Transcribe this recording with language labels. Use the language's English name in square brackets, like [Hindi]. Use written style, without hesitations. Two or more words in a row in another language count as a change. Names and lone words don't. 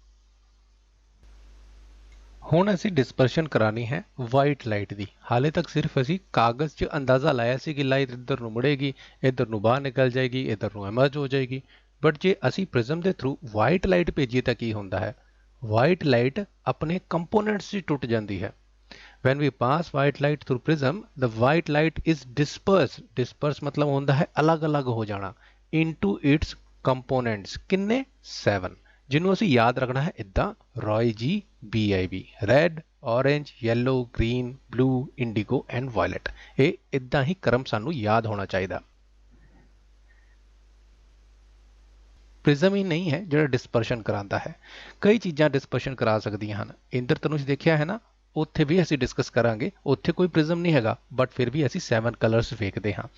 [Punjabi] ਹੁਣ ਅਸੀਂ ਡਿਸਪਰਸ਼ਨ ਕਰਾਣੀ ਹੈ [English] white light [Punjabi] ਦੀ। ਹਾਲੇ ਤੱਕ ਸਿਰਫ ਅਸੀਂ ਕਾਗਜ਼ 'ਚ ਅੰਦਾਜ਼ਾ ਲਾਇਆ ਸੀ ਕਿ ਲਾਈਟ ਇੱਧਰ ਨੂੰ ਮੁੜੇਗੀ, ਇੱਧਰ ਨੂੰ ਬਾਹਰ ਨਿਕਲ ਜਾਏਗੀ, ਇੱਧਰ ਨੂੰ ਐਮਰਜ ਹੋ ਜਾਏਗੀ। ਬਟ ਜੇ ਅਸੀਂ ਪ੍ਰਿਜ਼ਮ ਦੇ [English] through white light [Punjabi] ਭੇਜੀਏ ਤਾਂ ਕੀ ਹੁੰਦਾ ਹੈ? [English] white light [Punjabi] ਆਪਣੇ ਕੰਪੋਨੈਂਟਸ 'ਚ ਟੁੱਟ ਜਾਂਦੀ ਹੈ। [English] when we pass white light through prism, the white light is dispersed [Punjabi] ਮਤਲਬ ਹੁੰਦਾ ਹੈ ਅਲੱਗ-ਅਲੱਗ ਹੋ ਜਾਣਾ [English] into its components। ਕਿੰਨੇ? [Punjabi] 7, ਜਿਹਨੂੰ ਅਸੀਂ ਯਾਦ ਰੱਖਣਾ ਹੈ ਇਦਾਂ ਰॉय जी BIB, [English] red, orange, yellow, green, blue, indigo and violet। [Punjabi] ਇਹ ਇਦਾਂ ਹੀ ਕ੍ਰਮ ਸਾਨੂੰ ਯਾਦ ਹੋਣਾ ਚਾਹੀਦਾ। ਪ੍ਰਿਜ਼ਮ ਹੀ ਨਹੀਂ ਹੈ ਜਿਹੜਾ ਡਿਸਪਰਸ਼ਨ ਕਰਾਉਂਦਾ ਹੈ, ਕਈ ਚੀਜ਼ਾਂ ਡਿਸਪਰਸ਼ਨ ਕਰਾ ਸਕਦੀਆਂ ਹਨ। ਇੰਦਰਧਨੁਸ਼ ਦੇਖਿਆ ਹੈ ਨਾ, ਉੱਥੇ ਵੀ ਅਸੀਂ ਡਿਸਕਸ ਕਰਾਂਗੇ। ਉੱਥੇ ਕੋਈ ਪ੍ਰਿਜ਼ਮ ਨਹੀਂ ਹੈਗਾ ਬਟ ਫਿਰ ਵੀ ਅਸੀਂ 7 ਕਲਰਸ ਵੇਖਦੇ ਹਾਂ।